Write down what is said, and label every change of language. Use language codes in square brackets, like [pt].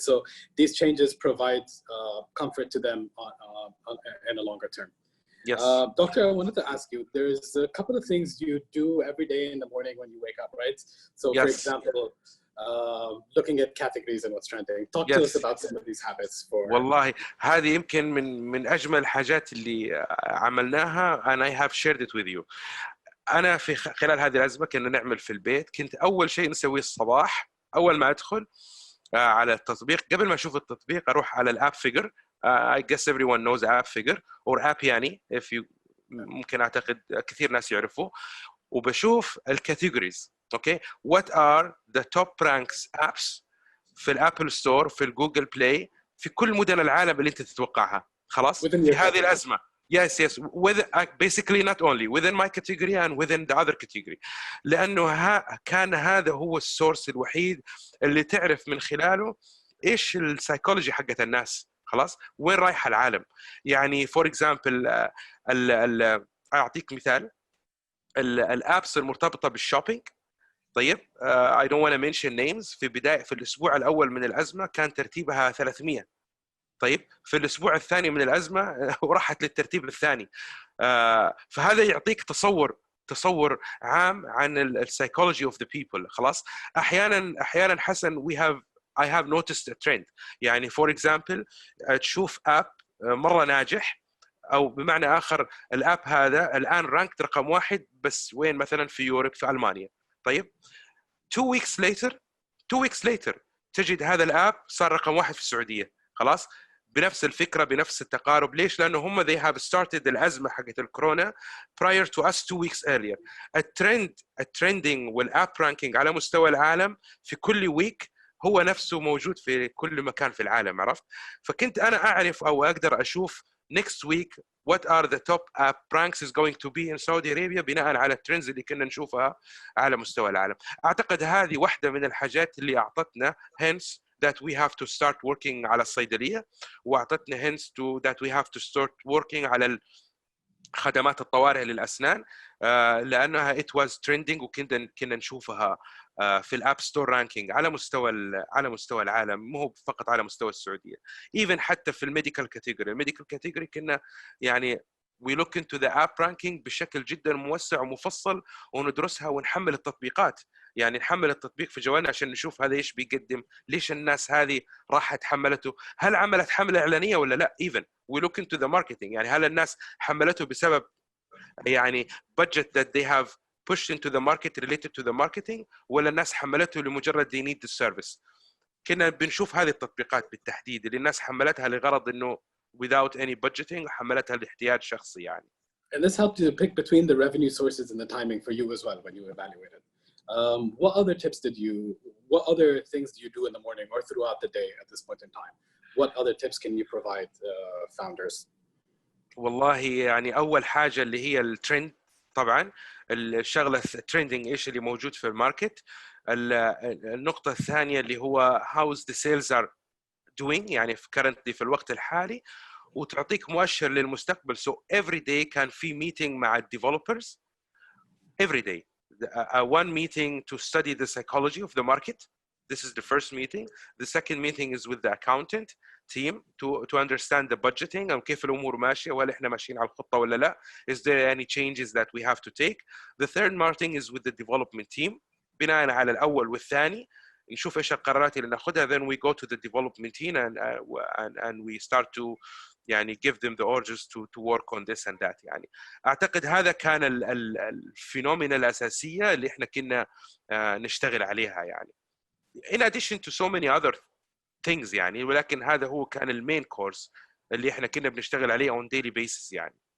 [en] So these changes provide comfort to them in a longer term. Yes. Doctor, I wanted to ask you, there's a couple of things you do every day in the morning when you wake up, right? So for example, looking at categories and what's trending. Talk to us about some of these habits. [ar] والله هذه يمكن من أجمل الحاجات اللي عملناها [en] and I have shared it with you. [ar] أنا في خلال هذه الأزمة كنا نعمل في البيت. كنت أول شيء نسويه الصباح أول ما أدخل على التطبيق، قبل ما أشوف التطبيق أروح على الأب فيجر. [en] I guess everyone knows app figure or app يعني if you [ar] ممكن أعتقد كثير ناس يعرفوه. وبشوف الكاتيجوريز. [en] Okay, what are the top ranks apps [ar] في الابل ستور في الجوجل بلاي في كل مدن العالم اللي انت تتوقعها. خلاص في هذه الازمه. [en] Yes, with basically not only within my category and within the other category. [ar] لانه كان هذا هو السورس الوحيد اللي تعرف من خلاله ايش السايكولوجي حقت الناس. خلاص وين رايح العالم. يعني فور اكزامبل اعطيك مثال الابس المرتبطه بالشوبينج. [en] طيب I don't want to mention names. [ar] في الأسبوع الأول من الأزمة كان ترتيبها 300. طيب في الأسبوع الثاني من الأزمة وراحت للترتيب الثاني. فهذا يعطيك تصور عام عن السايكولوجي [en] of the people. [ar] خلاص أحيانا حسن [en] we have I have noticed a trend. [ar] يعني [en] for example [ar] تشوف اب مره ناجح، او بمعنى اخر الاب هذا الان رانكت رقم 1 بس وين؟ مثلا في يوروب، في المانيا. طيب [en] 2 weeks later [ar] تجد هذا الاب صار رقم 1 في السعوديه. خلاص بنفس الفكره بنفس التقارب. ليش؟ لانه هم [en] they have started [ar] الازمه حقت الكورونا [en] prior to us 2 weeks earlier. [ar] الترندنج والاب رانكينج على مستوى العالم في كل ويك هو نفسه موجود في كل مكان في العالم. عرفت؟ فكنت انا اعرف او اقدر اشوف [en] next week what are the top app ranks is going to be in Saudi Arabia [ar] بناء على الترندز اللي كنا نشوفها على مستوى العالم. اعتقد هذه واحده من الحاجات اللي اعطتنا [en] hence that we have to start working [ar] على الصيدليه، واعطتنا [en] hence to that we have to start working [ar] على خدمات الطوارئ للاسنان، لانها [en] it was trending [ar] وكنا نشوفها في الاب ستور رانكينج على مستوى العالم، مو فقط على مستوى السعوديه. even حتى في الميديكال كاتيجوري كنا يعني [en] we look into the app ranking [ar] بشكل جدا موسع ومفصل، وندرسها ونحمل التطبيقات. يعني نحمل التطبيق في جوالنا عشان نشوف هذا ايش بيقدم، ليش الناس هذه راحت حملته، هل عملت حمله اعلانيه ولا لا. [en] even we look into the marketing، [ar] يعني هل الناس حملته بسبب يعني [en] budget that they have pushed into the market related to the marketing، [ar] ولا الناس حملته لمجرد [en] they need the service. [ar] كنا بنشوف هذه التطبيقات بالتحديد اللي الناس حملتها لغرض انه [en] without any budgeting، [ar] حملتها لاحتياج شخصي يعني. [en] And this helped you pick between the revenue sources and the timing for you as well when you evaluated. What other things do you do in the morning or throughout the day at this point in time? What other tips can you provide founders? [ar] والله يعني أول حاجة اللي هي الترند، طبعًا الشغلة الترندing إيش اللي موجود في الماركت. النقطة الثانية اللي هو [en] how's the sales are doing [ar] يعني currently في الوقت الحالي، وتعطيك مؤشر للمستقبل. [en] So every day كان في meeting مع developers every day. One meeting to study the psychology of the market. This is the first meeting. The second meeting is with the accountant team to understand the budgeting and [ar] كيف الأمور ماشية، وهل إحنا ماشيين على الخطة ولا لا. [en] Is there any changes that we have to take? The third meeting is with the development team. [ar] بناء على الأول والثاني نشوف إيش القرارات اللي ناخدها. [en] Then we go to the development team and we start to يعني give them the orders to work on this and that. [ar] يعني أعتقد هذا كان الفينومينا الأساسية اللي إحنا كنا نشتغل عليها يعني. [en] In addition to so many other things [ar] يعني، ولكن هذا هو كان المين كورس اللي إحنا كنا بنشتغل عليه [en] on daily basis [ar] يعني.